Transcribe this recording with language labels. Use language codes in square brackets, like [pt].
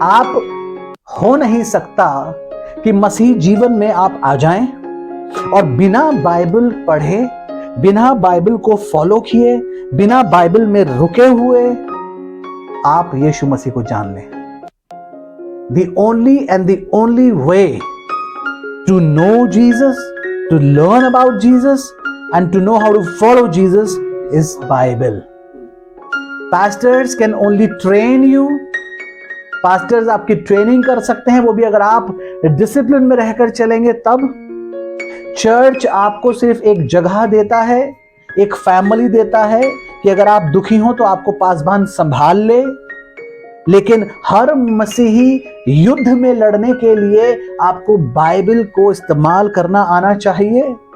[en] आप हो नहीं सकता कि मसीह जीवन में आप आ जाएं और बिना बाइबल पढ़े, बिना बाइबल को फॉलो किए, बिना बाइबल में रुके हुए आप यीशु मसीह को जान लें। The only way to know Jesus, to learn about Jesus, and to know how to follow Jesus is Bible. Pastors can only train you. [hi] Pastors आपकी ट्रेनिंग कर सकते हैं, वो भी अगर आप डिसिप्लिन में रहकर चलेंगे तब। चर्च आपको सिर्फ एक जगह देता है, एक फैमिली देता है कि अगर आप दुखी हो तो आपको पासबान संभाल ले। लेकिन हर मसीही युद्ध में लड़ने के लिए आपको बाइबल को इस्तेमाल करना आना चाहिए।